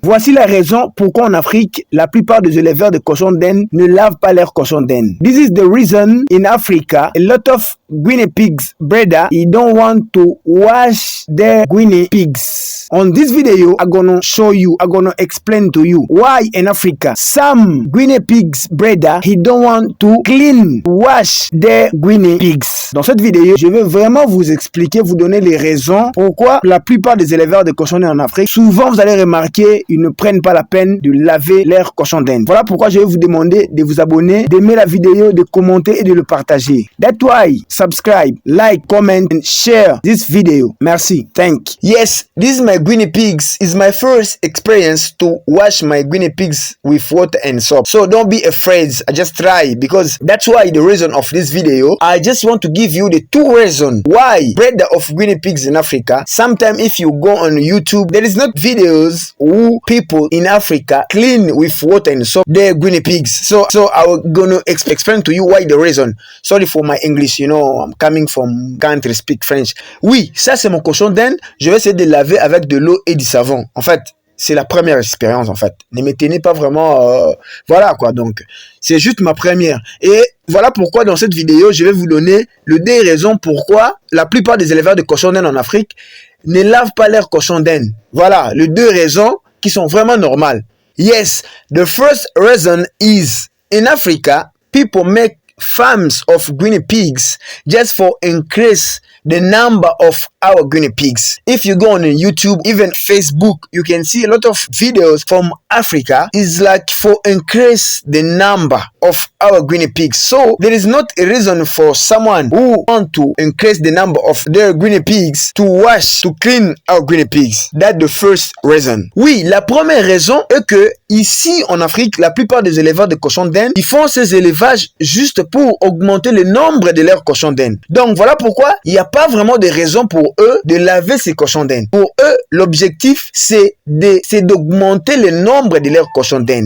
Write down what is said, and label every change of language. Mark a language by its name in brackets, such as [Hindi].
[French] Voici la raison pourquoi en Afrique, la plupart des éleveurs de cochons d'Inde ne lavent pas leurs cochons d'Inde. [English] This is the reason in Africa, a lot of guinea pigs breeder, they don't want to wash their guinea pigs. On this video, I'm gonna show you, I'm gonna explain to you why in Africa, some guinea pigs breeder, he don't want to wash their guinea pigs. [French] Dans cette vidéo, je vais vraiment vous expliquer, vous donner les raisons pourquoi la plupart des éleveurs de cochons d'Inde en Afrique, souvent vous allez remarquer, ils ne prennent pas la peine de laver leurs cochons d'Inde. Voilà pourquoi je vais vous demander de vous abonner, d'aimer la vidéo, de commenter et de le partager. [English] That's why, subscribe, like, comment and share this video. Merci. Thank you. Yes, this is my guinea pigs. It's my first experience to wash my guinea pigs with water and soap. So don't be afraid. I just try because that's why the reason of this video. I just want to give you the two reasons why breeder of guinea pigs in Africa. Sometimes if you go on YouTube, there is not videos who people in Africa clean with water and soap their guinea pigs. So I'm gonna explain to you why the reason. Sorry for my English, you know, I'm coming from country speak French. [French] Oui, ça c'est mon cochon d'Inde. Je vais essayer de laver avec de l'eau et du savon. En fait, c'est la première expérience en fait. Ne me tenez pas vraiment... voilà quoi, donc c'est juste ma première. Et voilà pourquoi dans cette vidéo, je vais vous donner le deux raisons pourquoi la plupart des éleveurs de cochons d'Inde en Afrique ne lavent pas leurs cochons d'Inde. Voilà, les deux raisons qui sont vraiment normales. [English] Yes, the first reason is in Africa, people make farms of guinea pigs just for increase the number of our guinea pigs. If you go on YouTube, even Facebook, you can see a lot of videos from Africa is like for increase the number of our guinea pigs. So there is not a reason for someone who want to increase the number of their guinea pigs to wash, to clean our guinea pigs. That's the first reason. [French] Oui, la première raison est que ici en Afrique, la plupart des éleveurs de cochons d'Inde, ils font ces élevages juste pour augmenter le nombre de leurs cochons d'Inde. Donc voilà pourquoi il n'y a pas vraiment de raison pour eux de laver ces cochons d'Inde. Pour eux, l'objectif c'est d'augmenter le nombre de leurs cochons d'Inde.